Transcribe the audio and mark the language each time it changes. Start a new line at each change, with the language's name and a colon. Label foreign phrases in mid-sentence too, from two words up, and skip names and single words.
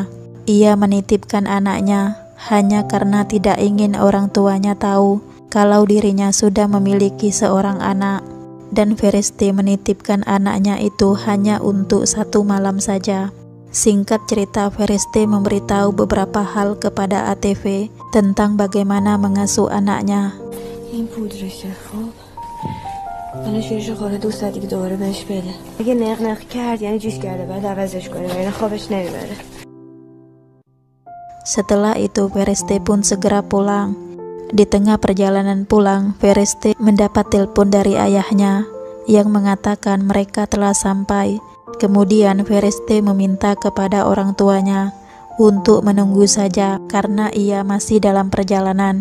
Indonesian: Ia menitipkan anaknya hanya karena tidak ingin orang tuanya tahu kalau dirinya sudah memiliki seorang anak, dan Fereste menitipkan anaknya itu hanya untuk 1 malam saja. Singkat cerita, Fereste memberitahu beberapa hal kepada ATV tentang bagaimana mengasuh anaknya.
Persian: این پودرشه خب الان شیرش خوره دوست دیگه دوباره بهش بده اگه نق کرد یعنی جوش کرده بعد عوضش کنه ولی خوابش نمیبره.
Indonesian: Setelah itu Fereste pun segera pulang. Di tengah perjalanan pulang, Fereste mendapat telepon dari ayahnya yang mengatakan mereka telah sampai. Kemudian Fereste meminta kepada orang tuanya untuk menunggu saja karena ia masih dalam perjalanan.